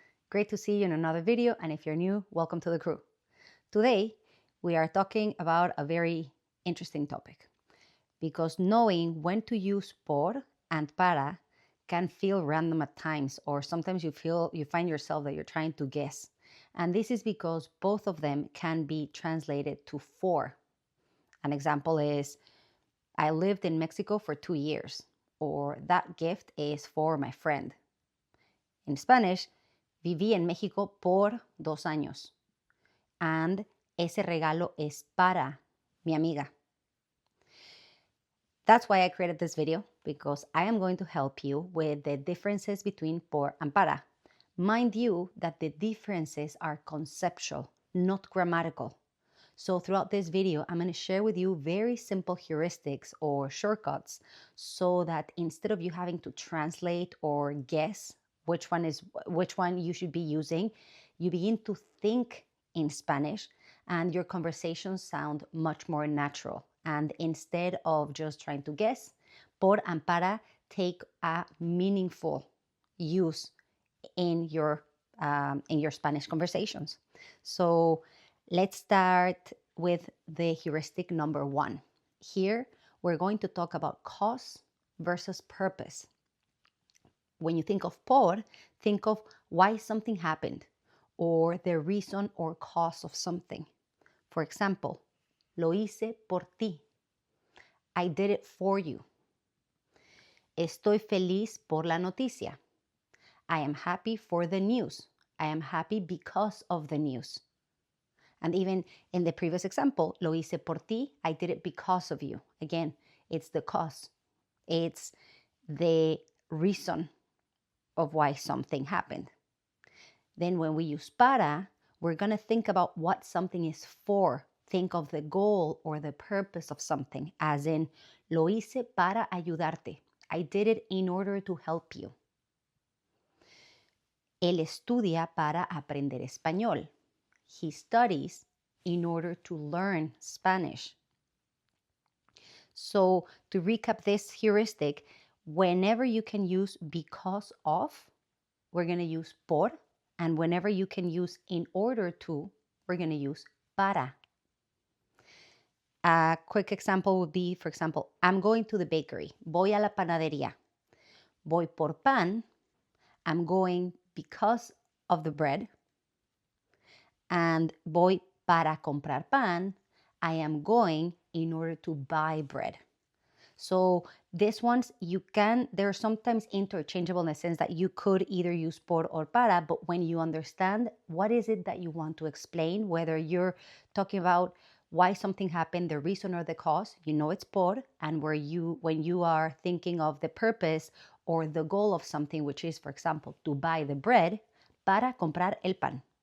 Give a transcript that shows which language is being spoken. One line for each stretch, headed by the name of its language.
English: Great to see you in another video, and if you're new, welcome to the crew. Today, we are talking about a very interesting topic because knowing when to use por and para can feel random at times, or sometimes you find yourself that you're trying to guess. And this is because both of them can be translated to for. An example is, I lived in Mexico for 2 years, or that gift is for my friend. In Spanish,
Spanish: viví en México por 2 años. And ese regalo es para mi amiga.
English: That's why I created this video, because I am going to help you with the differences between por and para. Mind you that the differences are conceptual, not grammatical. So throughout this video, I'm going to share with you very simple heuristics or shortcuts so that instead of you having to translate or guess which one you should be using, you begin to think in Spanish and your conversations sound much more natural. And instead of just trying to guess, por and para take a meaningful use in your Spanish conversations. So let's start with the heuristic number 1. Here, we're going to talk about cause versus purpose. When you think of por, think of why something happened or the reason or cause of something. For example,
Spanish: lo hice por ti.
English: I did it for you.
Spanish: Estoy feliz por la noticia.
English: I am happy for the news. I am happy because of the news. And even in the previous example,
Spanish: lo hice por ti,
English: I did it because of you. Again, it's the cause. It's the reason of why something happened. Then when we use para, we're going to think about what something is for. Think of the goal or the purpose of something, as in,
Spanish: lo hice para ayudarte.
English: I did it in order to help you.
Spanish: Él estudia para aprender español.
English: He studies in order to learn Spanish. So to recap this heuristic, whenever you can use because of, we're going to use por. And whenever you can use in order to, we're going to use para. A quick example would be, for example, I'm going to the bakery.
Spanish: Voy a la panadería. Voy por pan.
English: I'm going because of the bread.
Spanish: And voy para comprar pan.
English: I am going in order to buy bread. So these ones, they're sometimes interchangeable in the sense that you could either use por or para, but when you understand what is it that you want to explain, whether you're talking about why something happened, the reason or the cause, you know it's por, and when you are thinking of the purpose or the goal of something, which is, for example, to buy the bread,
Spanish: para comprar el pan.